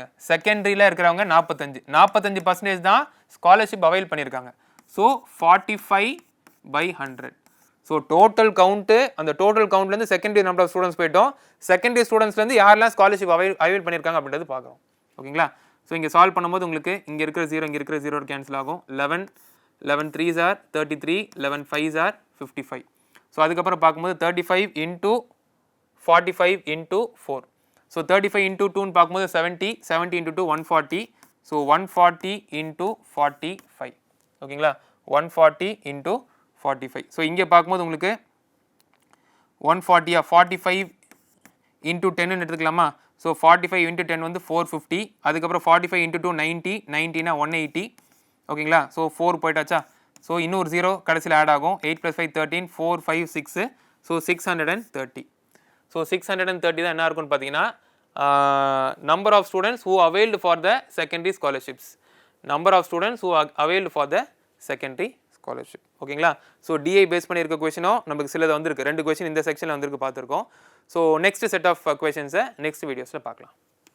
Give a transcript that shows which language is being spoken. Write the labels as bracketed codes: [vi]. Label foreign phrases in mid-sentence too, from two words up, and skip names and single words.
[ta] செகண்டரியில் இருக்கிறவங்க 45% தான் [en] scholarship avail [ta] பண்ணியிருக்காங்க. ஸோ 45/100. ஸோ [en] total count, [ta] அந்த டோட்டல் கவுண்ட்லேருந்து [en] secondary number of students [ta] போயிட்டோம். [en] secondary studentsலேருந்து [ta] யாரெல்லாம் [en] scholarship avail [ta] பண்ணியிருக்காங்க அப்படின்றது பார்க்குறோம். ஓகேங்களா. ஸோ இங்கே சால்வ் பண்ணும்போது உங்களுக்கு இங்கே இருக்கிற 0 இங்கே இருக்கிற 0 கேன்சல் ஆகும். [en] 11 3s are 33, 11 5s are 55. [ta] ஸோ அதுக்கப்புறம் பார்க்கும்போது 35 × 45 × 4. ஸோ 35 × 2ன்னு பார்க்கும்போது 70 × 2 140. ஸோ 140 × 45. ஓகேங்களா, 140 × 45. ஸோ இங்கே பார்க்கும்போது உங்களுக்கு 140 45 × 10ன்னு எடுத்துக்கலாமா. ஸோ 45 × 10 வந்து 450. அதுக்கப்புறம் 45 × 2 90, 90னா 180. ஓகேங்களா. ஸோ 4 போயிட்டாச்சா. ஸோ இன்னொரு 0 கடைசியில் ஆட் ஆகும். 8 + 5 13, 4 5 6. ஸோ 630. ஸோ 630 தான் என்ன இருக்குன்னு பார்த்தீங்கன்னா [en] number of students who availed for the secondary scholarships. number of students who availed for the secondary scholarship. ஓகேங்களா. [ta] ஸோ [en] DI base [ta] பண்ணியிருக்க கொஸ்டினும் நமக்கு சிலது வந்திருக்கு. 2 கொஸ்டின் இந்த செக்ஷனில் வந்திருக்கு பார்த்துருக்கோம். ஸோ [en] next set of questionsை next videosில் [ta] பார்க்கலாம்.